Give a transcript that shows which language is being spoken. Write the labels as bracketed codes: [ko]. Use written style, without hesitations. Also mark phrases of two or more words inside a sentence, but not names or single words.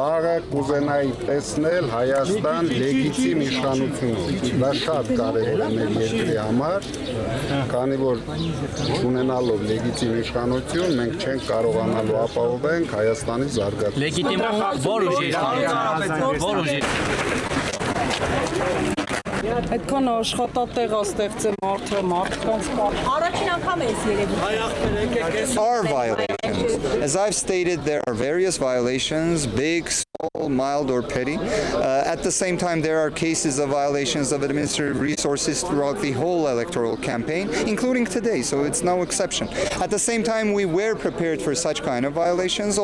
[hy] Վաղը կուզենայի տեսնել Հայաստան լեգիտիմ իշխանությունով։ Դա շատ կարևոր է մեր երկրի համար, քանի որ ունենալով լեգիտիմ իշխանություն մենք չենք կարողանալու ապահովել Հայաստանի զարգացումը։ Լեգիտիմ որ ուժի իշխանություն, որ ուժի։ Այդքան աշխատատեղ ստեղծեմ մարդկանց Առաջին անգամ է երևի։ [en] Are violations. As I've stated, there are various violations, big, small, mild, or petty. At the same time, there are cases of violations of administrative resources throughout the whole electoral campaign, including today, so it's no exception. At the same time, we were prepared for such kind of violations.